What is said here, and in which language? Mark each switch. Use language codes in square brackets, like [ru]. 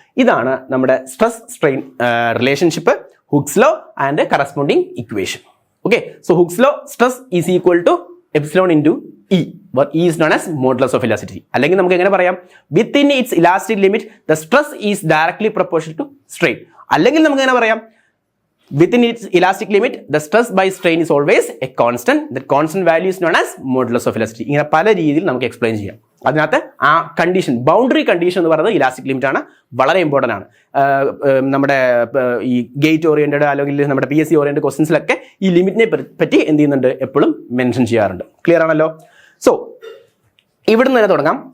[ml] ഇതാണ് നമ്മുടെ stress strain relationship, hooks law and corresponding equation. [en] Okay, so Hooke's law stress is equal to epsilon into E, E is known as modulus of elasticity. [ml] അല്ലെങ്കിൽ നമുക്ക് എങ്ങനെ പറയാം? [en] Within its elastic limit the stress is directly proportional to strain. [ml] അല്ലെങ്കിൽ നമുക്ക് എങ്ങനെ പറയാം? [en] Within its elastic limit, the stress by strain is always a constant. That constant value is known as modulus of elasticity. [ml] ഇങ്ങനെ പല രീതിയിൽ നമുക്ക് explain ചെയ്യാം. അതിനകത്ത് ആ കണ്ടീഷൻ, ബൗണ്ടറി കണ്ടീഷൻ എന്ന് പറയുന്നത് ഇലാസ്റ്റിക് ലിമിറ്റ് ആണ്. വളരെ ഇമ്പോർട്ടൻ്റ് ആണ്. നമ്മുടെ ഈ ഗേറ്റ് ഓറിയന്റഡ് അല്ലെങ്കിൽ നമ്മുടെ PSC ഓറിയന്റഡ് ക്വസ്റ്റ്യൻസിലൊക്കെ ഈ ലിമിറ്റിനെ പറ്റി എന്ത് ചെയ്യുന്നുണ്ട്? എപ്പോഴും മെൻഷൻ ചെയ്യാറുണ്ട്. ക്ലിയർ ആണല്ലോ? സോ ഇവിടുന്ന് തന്നെ തുടങ്ങാം.